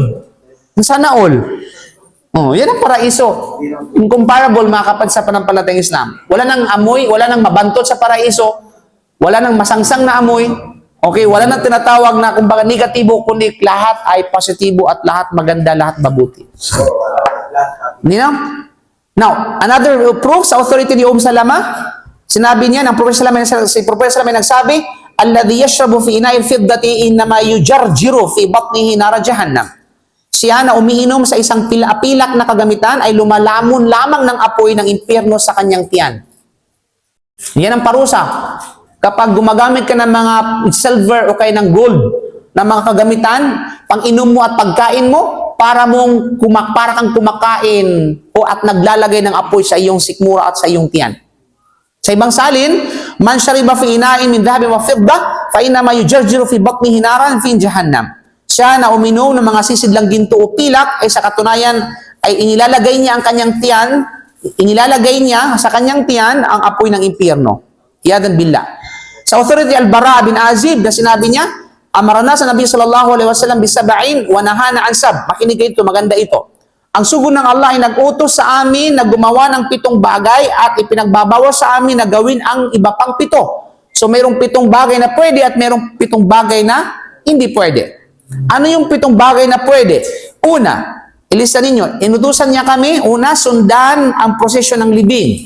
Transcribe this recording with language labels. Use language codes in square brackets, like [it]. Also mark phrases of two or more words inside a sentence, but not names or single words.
[tl] Sana all. Oh, yan ang paraiso. Incomparable, mga kapatid, sa panampalatayang Islam. Wala nang amoy, wala nang mabantot sa paraiso, wala nang masangsang na amoy. Okay, wala nang tinatawag na kumbaga negatibo, kundi lahat ay positibo at lahat maganda, lahat mabuti. [en] You know? Now, another proof [tl] sa authority ni Salama, sinabi niya, si Prophet Salama nagsabi, [ar] الذي يشرب في إناء الفضة إنما يجرجر في بطنه نار جهنم. [tl] Siya na umiinom sa isang pilak na kagamitan ay lumalamon lamang ng apoy ng impyerno sa kanyang tiyan. Yan ang parusa. Kapag gumagamit ka ng mga silver o kaya ng gold na mga kagamitan, pang inom mo at pagkain mo, para kang kumakain o at naglalagay ng apoy sa iyong sikmura at sa iyong tiyan. Sa ibang salin, [ar] من شرب في إناء من ذهب وفضة فإنما يجرجر في بطنه نارا في جهنم. [tl] Siya na uminom ng mga sisidlang ginto o pilak ay sa katunayan ay inilalagay niya sa kanyang tiyan ang apoy ng impyerno. [ar] عياذا بالله. [tl] Sa authority Al-Bara bin Azib na sinabi niya, [ar] أمرنا النبي صلى الله عليه وسلم بسبع ونهانا عن سبع. [tl] Makinig ito, maganda ito. Ang sugo ng Allah ay nag-utos sa amin na gumawa ng 7 bagay at ipinagbabawas sa amin na gawin ang iba pang 7. So mayroong 7 bagay na pwede at mayroong 7 bagay na hindi pwede. Ano yung 7 bagay na pwede? Una, ilista ninyo, inutusan niya kami, una, sundan ang prosesyon ng libing.